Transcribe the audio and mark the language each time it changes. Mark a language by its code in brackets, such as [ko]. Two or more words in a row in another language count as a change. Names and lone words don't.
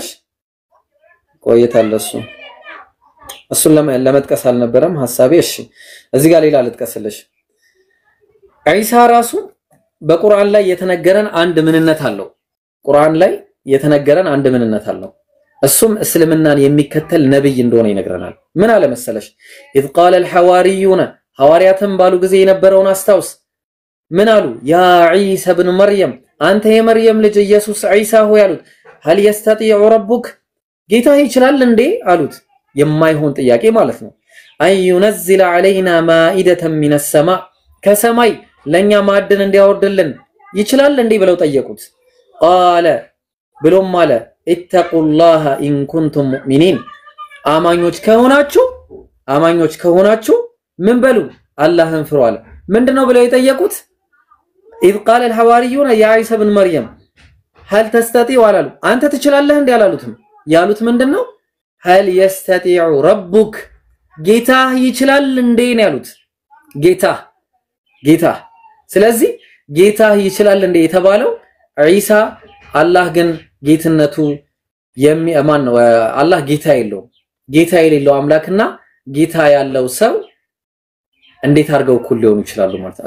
[am] ቆይታል እሱን ለመጥቀስ አልነበረም ሐሳቤ። እሺ እዚህ ጋር ሌላ ልጥቀስልሽ። ዒሳ ራሱ በቁርአን ላይ የተነገረን አንድ ምንነት አለው። ቁርአን ላይ የተነገረን አንድ ምንነት አለው። እሱም እስልምናን የሚከተል ነብይ እንደሆነ ይነግረናል። ምን አለ መሰለሽ? [ar] إذ قال الحواريون [am] ሐዋርያትም ባሉ ጊዜ የነበረውን አስታውስ። ምን አሉ? [ar] يا عيسى ابن مريم [am] አንተ የመርየም ልጅ ኢየሱስ ዒሳ ሆይ አሉት። [ar] هل يستطيع ربك [am] ጌታ ይችላል እንዴ አሉት። የማይሆን ጥያቄ ማለት ነው። [ar] أن ينزل علينا مائدة من السماء [am] ከሰማይ ለኛ ማዕድን እንዲያወርድልን ይችላል እንዴ ብለው ጠየቁት። قال ብሎም አለ [ar] اتقوا الله إن كنتم مؤمنين [am] አማኞች ከሆናችሁ ምን በሉ አላህን ፍሩ አለ። ምንድነው ብለው የጠየቁት? [ar] إذ قال الحواريون يا عيسى بن مريم هل تستطيع [am] አላሉ። አንተ ትችላለህ እንዴ አላሉትም። ያሉት ምንድነው? [ar] هل يستطيع ربك [am] ጌታ ይችላል እንዴ ነው ያሉት። ጌታ ስለዚህ ጌታ ይችላል እንዴ የተባለው ዒሳ አላህ ግን ጌትነቱ የሚማን ነው። አላህ ጌታ የሌለው አምላክና ጌታ ያለው ሰው እንዴት አድርገው እኩል ሊሆኑ ይችላሉ ማለት ነው?